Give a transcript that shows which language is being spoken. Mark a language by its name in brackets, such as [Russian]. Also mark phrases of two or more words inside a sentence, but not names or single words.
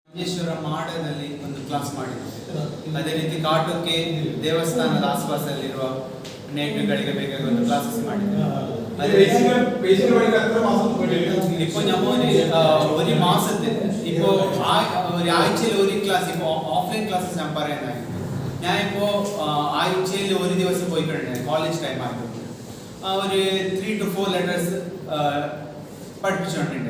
[Kannada] ರಾಜೇಶ್ವರ ಮಾಡದಲ್ಲಿ ಒಂದು ಕ್ಲಾಸ್ ಮಾಡಿದ್ದೇವೆ. ಅದೇ ರೀತಿ ಕಾಟುಕ್ಕೆ ದೇವಸ್ಥಾನದ ಆಸ್ಪಾಸಲ್ಲಿರುವ ನೇಟಿವ್ಗಳಿಗೆ ಬೇಕಾಗಿ ಒಂದು ಕ್ಲಾಸಸ್ ಮಾಡಿದ್ದೇವೆ. [Malayalam] ഇപ്പോൾ ഒരു മാസത്തിൽ ഇപ്പോൾ ആഴ്ചയിൽ ഒരു ക്ലാസ് ഇപ്പോൾ ഓഫ്ലൈൻ ക്ലാസ്സസ് ഞാൻ പറയുന്നതായിരുന്നു. ഞാൻ ഇപ്പോൾ ആഴ്ചയിൽ ഒരു ദിവസം പോയിക്കൊണ്ടിരുന്നത് കോളേജ് ടൈം ആയിരുന്നു. ഒരു 3 to 4 ലെറ്റേഴ്സ് പഠിപ്പിച്ചുകൊണ്ടിട്ടുണ്ട്.